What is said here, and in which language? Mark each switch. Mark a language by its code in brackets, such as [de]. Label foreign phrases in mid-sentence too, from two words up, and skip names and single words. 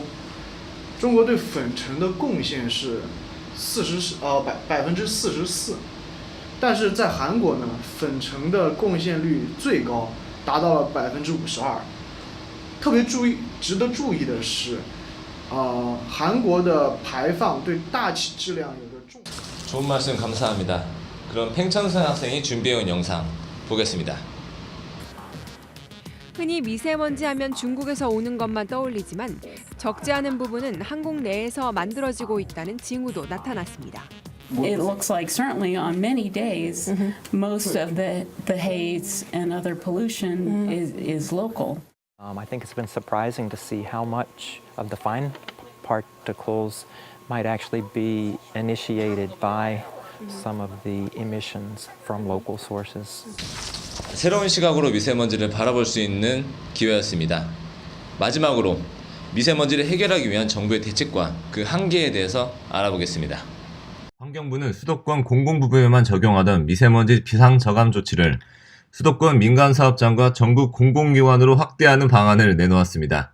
[zh] 中国对粉尘的贡献是44%，但是在韩国呢，粉尘的贡献率最高，达到了52%。特别值得注意的是，韩国的排放对大气质量有着重。 [ko] 좋은 말씀 감사합니다. 그럼 팽청수 학생이 준비해온 영상 보겠습니다. 흔히 미세먼지 하면 중국에서 오는 것만 떠올리지만 적지 않은 부분은 한국 내에서 만들어지고 있다는 징후도 나타났습니다. [en] It looks like certainly on many days, most of the haze and other pollution is local. I think it's been surprising to see how much of the fine particles might actually be initiated by some of the emissions from local sources. [ko] 새로운 시각으로 미세먼지를 바라볼 수 있는 기회였습니다. 마지막으로 미세먼지를 해결하기 위한 정부의 대책과 그 한계에 대해서 알아보겠습니다. 환경부는 수도권 공공부분에만 적용하던 미세먼지 비상저감 조치를 수도권 민간사업장과 전국 공공기관으로 확대하는 방안을 내놓았습니다.